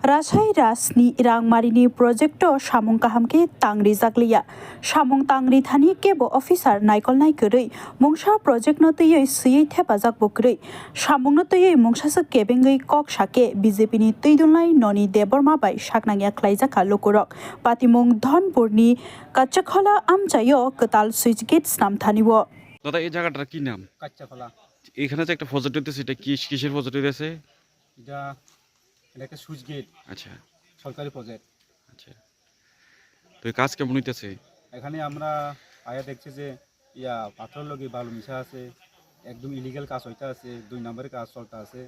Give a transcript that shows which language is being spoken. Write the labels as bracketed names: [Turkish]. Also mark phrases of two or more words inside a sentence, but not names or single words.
[Kok Borok] राजहाय राजनि रांमारिनि प्रोजेक्ट सामुं काहामके तांग्रि जागलिया सामुं तांग्रि थानी केबो अफिसार नायकल नायकरै मुंसा प्रोजेक्ट नतयै सुयै थेफाजाक बकरै सामुं नतयै मुंसासो केबेंगै कक साके बीजेपी नि तैदुलनाय ननि देबरमा बाय साकनांगिया ख्लाइजाखा लोकरक पातिमुं धनपुरनि काच्चाखला आमचायो कताल [English] switch gate [Kok Borok] नामथानिव [Bangla] দাদা এই জায়গাটার কি নাম? কাচ্চাখোলা। এখানে যে একটা প্রজেক্ট হইতেছে এটা কি কিসের প্রজেক্ট হইতেছে? এটা একটা সুইচ গেট আচ্ছা সরকারি প্রজেক্ট। আচ্ছা, তো এই কাজ কেমন হইতেছে? এখানে আমরা আয়া দেখছি যে পাথর লগে বালু মিশা আছে, একদম ইলিগাল কাজ হইতে আছে, 2 নম্বরের কাজ চলতে আছে।